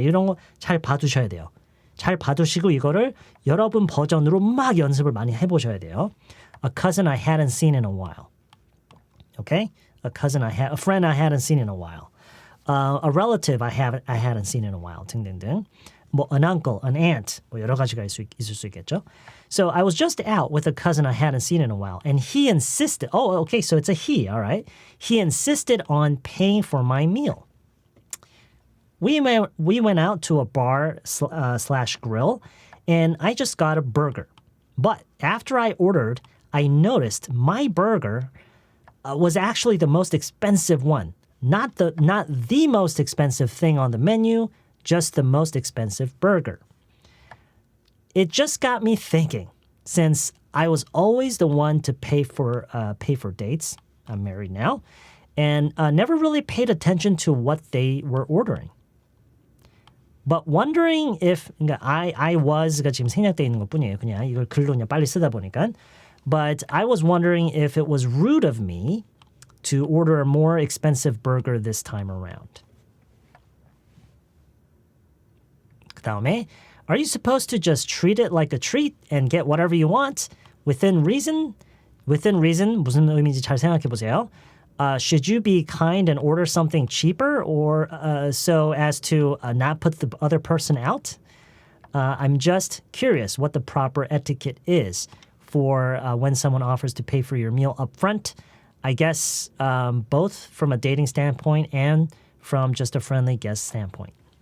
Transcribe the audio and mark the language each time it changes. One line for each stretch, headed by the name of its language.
Korean: 이런 거 잘 봐두셔야 돼요. 잘 봐두시고 이거를 여러분 버전으로 막 연습을 많이 해보셔야 돼요.
English: A cousin I hadn't seen in a while. Okay? A friend I hadn't seen in a while. A relative I hadn't seen in a while.
Korean: 등등등.
English: an uncle, an aunt.
Korean: 여러 가지가 있을 수 있겠죠.
English: So I was just out with a cousin I hadn't seen in a while, and he insisted. Oh, okay, so it's a he. All right. He insisted on paying for my meal. We went out to a bar slash grill, and I just got a burger. But after I ordered, I noticed my burger was actually the most expensive one. Not the most expensive thing on the menu, just the most expensive burger. It just got me thinking, since I was always the one to pay for dates. I'm married now, and never really paid attention to what they were ordering. But wondering if I was가
Korean: 지금 생략되어 있는 것뿐이에요. 그냥 이걸 글로 그냥 빨리 쓰다 보니까.
English: But I was wondering if it was rude of me to order a more expensive burger this time around.
Korean: 그 다음에
English: Are you supposed to just treat it like a treat and get whatever you want within reason? Within reason
Korean: 무슨 의미인지 잘 생각해 보세요.
English: Should you be kind and order something cheaper or so as to not put the other person out? I'm just curious what the proper etiquette is for when someone offers to pay for your meal up front. I guess both from a dating standpoint and from just a friendly guest standpoint.